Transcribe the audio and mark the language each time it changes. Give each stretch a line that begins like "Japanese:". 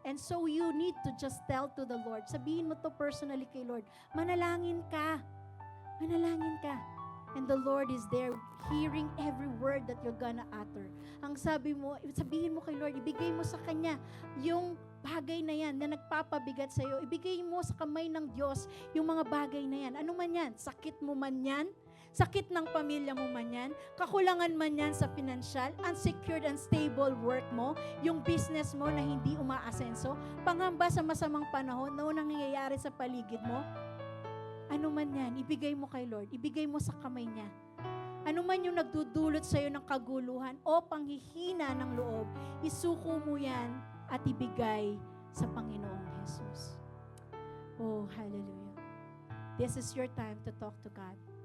English: And so you need to just tell to the Lord.
Filipino: Sabihin mo to personally kay Lord. Manalangin ka. Manalangin ka.
English: And the Lord is there hearing every word that you're gonna utter.
Filipino: Ang sabi mo, sabihin mo kay Lord, ibigay mo sa Kanya yung bagay na yan na nagpapabigat sa iyo. Ibigay mo sa kamay ng Diyos yung mga bagay na yan. Ano man yan? Sakit mo man yan? Sakit ng pamilya mo man yan? Kakulangan man yan sa financial, unsecured, unstable work mo, yung business mo na hindi umaasenso, pangamba sa masamang panahon na nangyayari sa paligid mo, ano man yan, ibigay mo kay Lord, ibigay mo sa kamay niya. Ano man yung nagdudulot sa iyo ng kaguluhan o panghihina ng loob, isuko mo yan at ibigay sa Panginoong Jesus. Oh, hallelujah.
English: This is your time to talk to God.